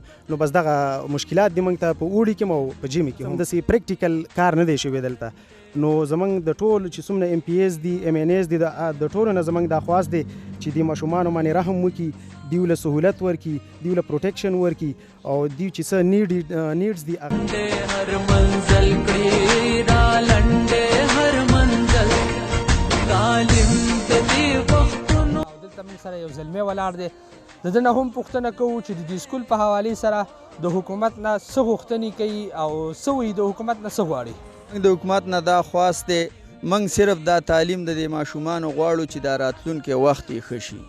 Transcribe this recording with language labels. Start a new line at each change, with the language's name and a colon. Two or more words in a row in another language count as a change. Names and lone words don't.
Pashto: نو بس دغه مشکلات دي موږ ته په اوړي کې او په ژمي کې هم داسې پریکټیکل کار نه دی شوی دلته. نو زمونږ د ټول چې څومره ایم پی ایس دي ایم این ایس دي د ټولو نه زمونږ دا خواست دی چې د ماشومانو باندې رحم وکړي، دیو له سهولت ورکړي، دیو له پروټیکشن ورکړي او دیو چې څه نیډز دي हर मंजिल क्रीड़ा लंडे हर मंजिल तालिम दे वक्तनो. دلته موږ سره یو زلمی ولاړ دی، د ده نه هم پوښتنه کوو چې د دې سکول په حوالې سره د حکومت نه څه غوښتنې کوي او څه وایي د حکومت نه څه غواړي. د حکومت نه دا خواست دی موږ صرف دا تعلیم د دې ماشومانو غواړو چې دا راتلونکی وخت یې ښه شي.